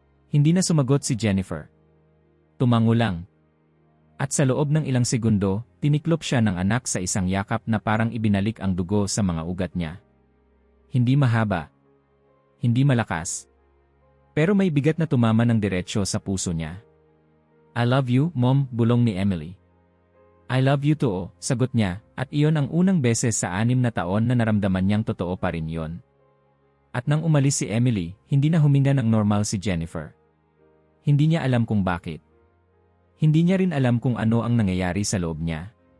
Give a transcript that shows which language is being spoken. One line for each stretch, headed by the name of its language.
Filipino: Hindi na sumagot si Jennifer. Tumango lang. At sa loob ng ilang segundo, tiniklop siya ng anak sa isang yakap na parang ibinalik ang dugo sa mga ugat niya. Hindi mahaba. Hindi malakas. Pero may bigat na tumama ng diretsyo sa puso niya.
English: I love you, Mom,
Filipino: bulong ni Emily.
English: I love you too,
Filipino: sagot niya, at iyon ang unang beses sa 6 na taon na naramdaman niyang totoo pa rin yon. At nang umalis si Emily, hindi na huminga ng normal si Jennifer. Hindi niya alam kung bakit. Hindi niya rin alam kung ano ang nangyayari sa loob niya.